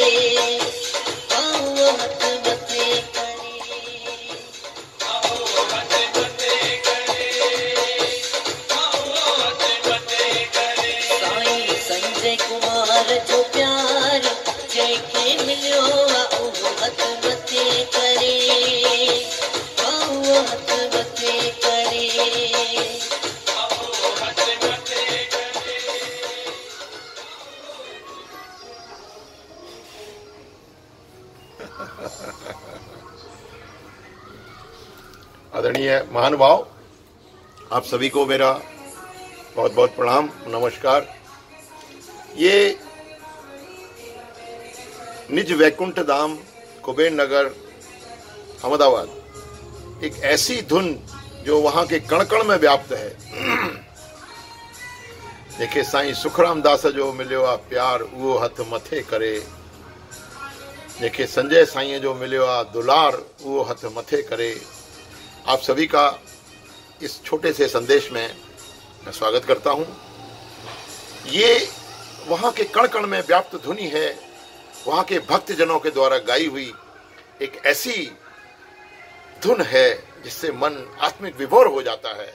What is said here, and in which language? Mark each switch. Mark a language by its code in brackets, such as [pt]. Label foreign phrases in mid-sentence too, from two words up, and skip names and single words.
[sd] जो प्यार जैके मिलियो वो हथ मथे करे, वो हथ मथे करे। [hi] आदरणीय महानुभाव, आप सभी को मेरा बहुत बहुत प्रणाम, नमस्कार। ये निज वैकुंठ धाम कुबेर नगर अहमदाबाद एक ऐसी धुन जो वहां के कण कण में व्याप्त है। [sd] देखे साईं सुखराम दास जो मिलियो आ प्यार वो हथ मथे करे, देखे संजय साईं जो मिलियो आ दुलार वो हथ मथे करे। [hi] आप सभी का इस छोटे से संदेश में मैं स्वागत करता हूं। ये वहां के कण कण में व्याप्त ध्वनि है, वहां के भक्तजनों के द्वारा गाई हुई एक ऐसी धुन है जिससे मन आत्मिक विभोर हो जाता है।